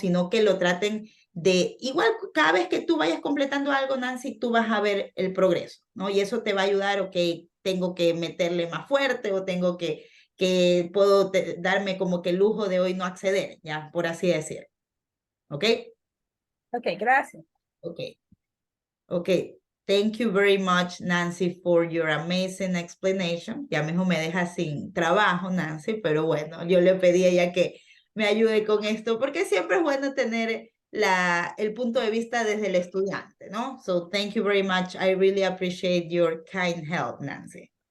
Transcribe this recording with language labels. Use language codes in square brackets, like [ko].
[es] Sino que lo traten de, igual cada vez que tú vayas completando algo, Nancy, tú vas a ver el progreso, ¿no? Y eso te va a ayudar, ok, tengo que meterle más fuerte o tengo que puedo darme como que el lujo de hoy no acceder, ya, por así decir. ¿Ok? Ok, gracias. Ok. Ok. [en] Thank you very much, Nancy, for your amazing explanation. [es] Ya mismo me deja sin trabajo, Nancy, pero bueno, yo le pedí a ella que me ayude con esto, porque siempre es bueno tener el punto de vista desde el estudiante, ¿no? [en] So, thank you very much. I really appreciate your kind help, Nancy.